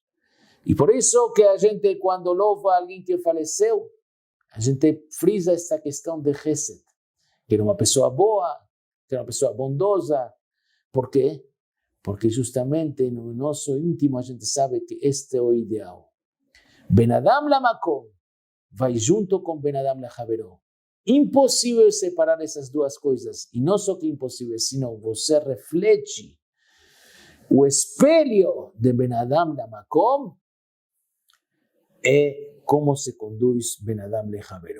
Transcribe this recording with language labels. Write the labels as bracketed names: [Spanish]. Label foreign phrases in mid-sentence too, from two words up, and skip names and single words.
[Portuguese] E por isso que a gente, quando louva alguém que faleceu, a gente frisa esta questão de Gesed, que era uma pessoa boa, que era uma pessoa bondosa. Por quê? Porque justamente no nosso íntimo a gente sabe que este é o ideal. [Hebrew] בין אדם למקום [Portuguese] vai junto com [Hebrew] בין אדם לחברו. [Portuguese] Impossível separar essas duas coisas. E não só que impossível, sino você reflete o espelho de [Hebrew] בין אדם למקום [Portuguese] é como se conduz [Hebrew] בין אדם לחברו.